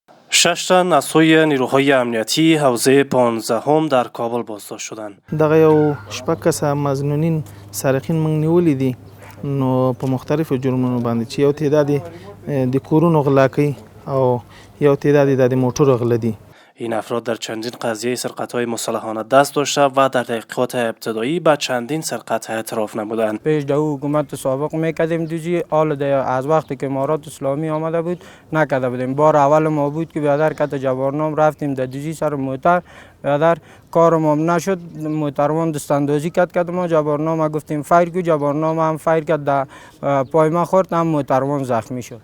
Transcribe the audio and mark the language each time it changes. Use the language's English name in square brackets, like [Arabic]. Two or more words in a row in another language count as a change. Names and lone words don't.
[Persian] 6 تن از سوی نیروهای امنیتی حوزه 15 در کابل بازداشت شدند. [Pashto] دغه یو شپږ کسه مظنونین سارقین موږ نیولي دي نو په مختلفو جرمونو باندې چې یو تعداد د کورونو غلا کوي او یو تعداد د موټرو غلا دي. [Persian] این افراد در چندین قضیه سرقت‌های مسلحانه دست داشته و در تحقیقات ابتدایی به چندین سرقت اعتراف نمودند. پیش در حکومت سابق میکردیم دوزی، حال از وقتی که امارات اسلامی آمده بود نکرده بودیم. بار اول ما بود که بیادر کت جوارنام رفتیم در دوزی سر موتر، بیادر کارم نشد، موتروان دستاندازی کرد ما جوارنام گفتیم فایر کو، جوارنام هم فایر کرد، در پای ما خورد، هم موتروان زخمی شد.